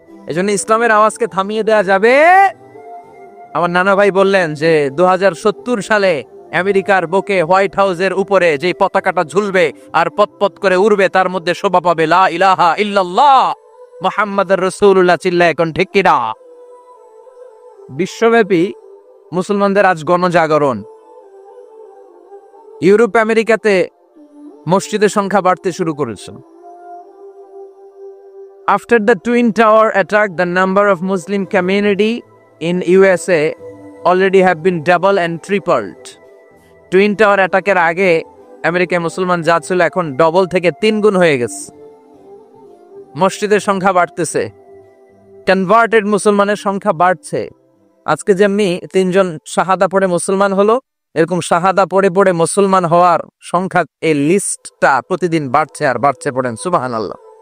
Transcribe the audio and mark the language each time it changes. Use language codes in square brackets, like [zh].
[bn] এজন্য ইসলামের আওয়াজকে থামিয়ে দেওয়া যাবে। আমার নানা ভাই বললেন যে 2070 সালে আমেরিকার বুকে হোয়াইট হাউসের উপরে যে পতাকাটা ঝুলবে আর পতপত করে উড়বে, তার মধ্যে শোভা পাবে [ar] লা ইলাহা ইল্লাল্লাহ মুহাম্মাদুর রাসূলুল্লাহ। [bn] চিল্লায় এখন ঠিক কিনা? বিশ্বব্যাপী মুসলমানদের আজ গণজাগরণ। ইউরোপ আমেরিকাতে মসজিদের সংখ্যা বাড়তে শুরু করেছে। [en] After the Twin Tower attack, the number of Muslim community in USA already have been double and tripled. [bn] Twin tower অ্যাটাকের আগে আমেরিকায় মুসলমান যা ছিল এখন ডবল থেকে 3 গুণ হয়ে গেছে। মসজিদের সংখ্যা বাড়তেছে, কনভার্টেড মুসলমানের সংখ্যা বাড়ছে। আজকে যেমনি 3 জন শাহাদা পড়ে মুসলমান হলো, এরকম শাহাদা পড়ে পড়ে মুসলমান হওয়ার সংখ্যা, এই লিস্টটা প্রতিদিন বাড়ছে আর বাড়ছে। পড়েন সুবহানাল্লাহ।